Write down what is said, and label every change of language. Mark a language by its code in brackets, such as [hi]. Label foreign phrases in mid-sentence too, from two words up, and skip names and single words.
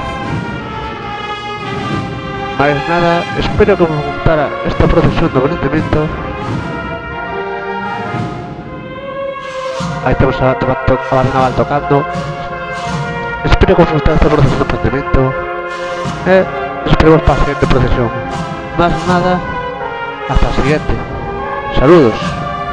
[gl] Mais nada, espero que vos gustara esta procesión do prendimento. Aí temos a banda naval tocando. Espero que vos gustara esta procesión do prendimento, e esperemos para a siguiente procesión. [es] Más nada, hasta la siguiente. Saludos.